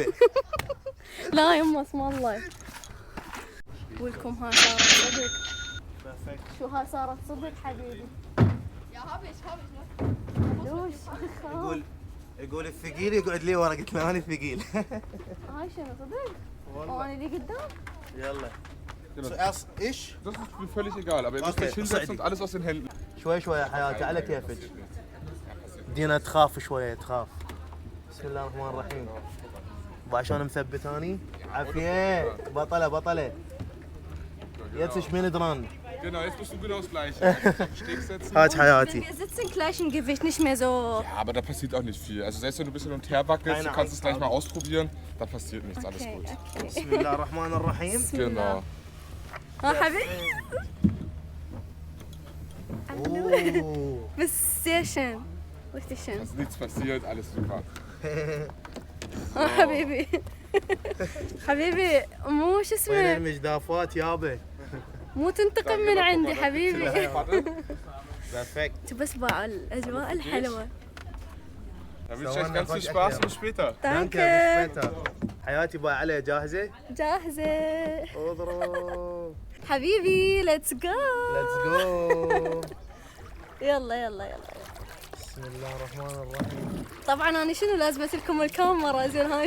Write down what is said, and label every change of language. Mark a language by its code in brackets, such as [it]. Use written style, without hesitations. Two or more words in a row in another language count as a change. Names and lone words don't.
[ar] لا يما اسم الله. ولكم هاي صارت صدق. شو هاي صارت صدق حبيبي. يقول الثقيل يقعد لي ورا. قلت له انا الثقيل. هاي شنو صدق؟ وانا اللي قدام. يلا. [de] zuerst ich. Das ist mir völlig egal, aber ihr müsst euch hinsetzen und alles aus den Händen. [ar] شوي شوي يا حياتي على كيفك. دينا تخاف شوية تخاف. بسم الله الرحمن الرحيم. وعشان مثبت اني عافية. بطلة بطلة. [de] Jetzt ich meine dran. Genau, jetzt bist du genau das Gleiche. Einfach auf den Steg setzen. [ar] هات [de] Wenn [ar] حياتي. [de] wir sitzen, gleichen Gewicht, nicht mehr so. Ja, aber da passiert auch nicht viel. Also selbst wenn du ein bisschen hin und her wackelst, du kannst es gleich mal ausprobieren, da passiert nichts, alles Okay, gut. okay. [ar] بسم الله الرحمن الرحيم. [de] Genau. [ar] ها حبيبي. اوه [de] بس sehr schön. Richtig schön. Also nichts passiert, alles super. [ar] ها حبيبي. حبيبي مو شو وين اسمه، المجدافات يابا. مو تنتقم من عندي حبيبي. بيرفكت. انتوا بس باعوا الاجواء الحلوه. [de] Dann wünsche ich euch ganz viel Spaß und bis später. دانكن. [ar] حياتي باي عليه جاهزه؟ جاهزه اضرب. حبيبي. [en] let's go. let's go. [ar] يلا يلا يلا. بسم الله الرحمن الرحيم. طبعا انا شنو لازمت لكم الكاميرا زين هاي